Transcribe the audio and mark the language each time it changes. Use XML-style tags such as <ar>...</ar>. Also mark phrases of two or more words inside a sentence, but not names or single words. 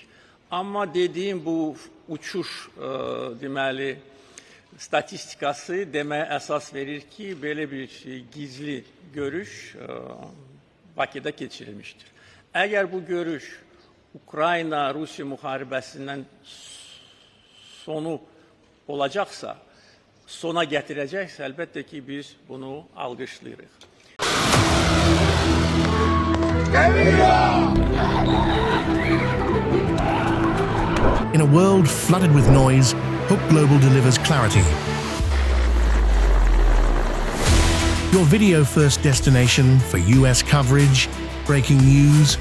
<az>Amma dediyim bu uçuş deməli statistikası deməyə əsas verir ki, belə bir gizli görüş Bakıda keçirilmişdir. Əgər bu görüş Ukrayna-Rusiya müharibəsindən sonu olacaqsa, sona gətirəcəksə, əlbəttə ki, biz bunu alqışlayırıq.</az> <en>In a world flooded with noise, Hook Global delivers clarity. Your video-first destination for US coverage, breaking news.</en>